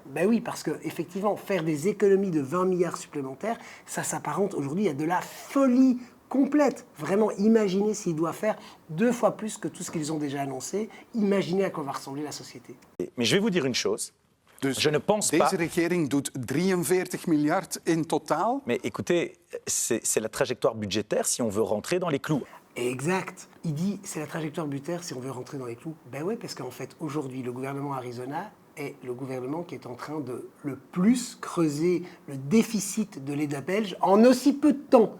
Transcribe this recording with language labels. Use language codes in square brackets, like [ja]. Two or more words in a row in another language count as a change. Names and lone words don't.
[fr] Ben oui, parce qu'effectivement, faire des économies de 20 milliards supplémentaires, ça s'apparente aujourd'hui à de la folie complète. Vraiment, imaginez s'il doit faire 2 fois plus que tout ce qu'ils ont déjà annoncé. Imaginez à quoi va ressembler la société. Mais je vais vous dire une chose. Je ne pense pas... [nl] Deze regering doet 43 miljard in totaal. [fr] Mais écoutez, c'est la trajectoire budgétaire si on veut rentrer dans les clous. Exact. Il dit c'est la trajectoire budgétaire si on veut rentrer dans les clous. Ben oui, parce qu'en fait, aujourd'hui, le gouvernement Arizona est le gouvernement qui est en train de le plus creuser le déficit de l'État belge en aussi peu de temps.